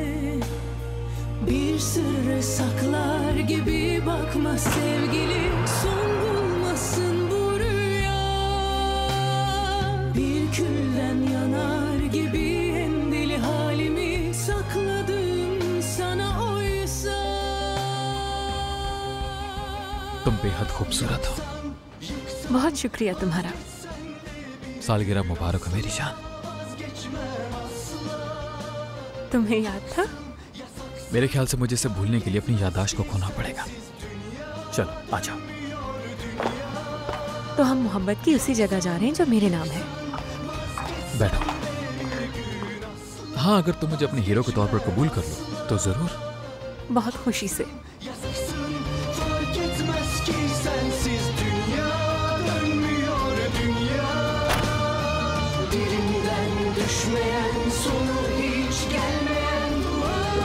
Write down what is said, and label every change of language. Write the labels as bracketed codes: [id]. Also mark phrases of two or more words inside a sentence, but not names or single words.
[tr] Bir sırrı saklar gibi bakma sevgili, son bulmasın bu rüya. Bir külden yanar gibi en deli halimi sakladım sana oysa. [hi] तुम बेहद खूबसूरत हो। बहुत शुक्रिया तुम्हारा। सालगिरह मुबारक हो मेरी जान। तुम्हें याद था? मेरे ख्याल से मुझे इसे भूलने के लिए अपनी याददाश्त को खोना पड़ेगा। चलो आ जाओ। तो हम मोहब्बत की उसी जगह जा रहे हैं जो मेरे नाम है। बैठो। हाँ, अगर तुम मुझे अपने हीरो के तौर पर कबूल कर लो तो जरूर। बहुत खुशी से। [tr] Fark etmez ki sensiz dünya dönmüyor dünya. Dilimden düşmeyen, sonu hiç gelmeyen dua.